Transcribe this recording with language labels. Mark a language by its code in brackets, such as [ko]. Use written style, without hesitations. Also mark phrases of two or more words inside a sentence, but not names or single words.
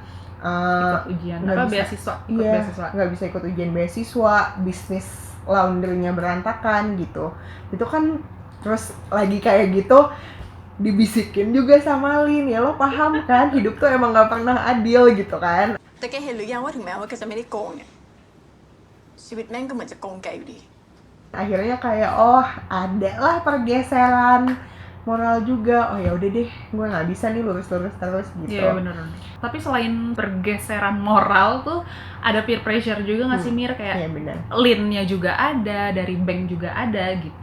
[id] ikut ujian beasiswa, nggak bisa ikut ujian beasiswa, bisnis laundrynya berantakan gitu. Itu kan terus lagi kayak gitu dibisikin juga sama Lin, ya lo paham kan, hidup tuh emang nggak pernah adil gitu kan. [th] แต่แกเห็นหรือยังว่าถึงแม้ว่าแกจะไม่ได้โกงเนี่ยชีวิตแม่งก็เหมือนจะโกงแกอยู่ดี [id] Akhirnya kayak oh ada lah pergeseran moral juga. Oh ya udah deh, gue nggak bisa nih lurus-lurus terus gitu. Iya bener. Tapi selain pergeseran moral tuh ada [en] peer pressure [id] juga nggak sih Mir, kayak Iya benar. Lin-nya juga ada, dari Beng juga ada gitu.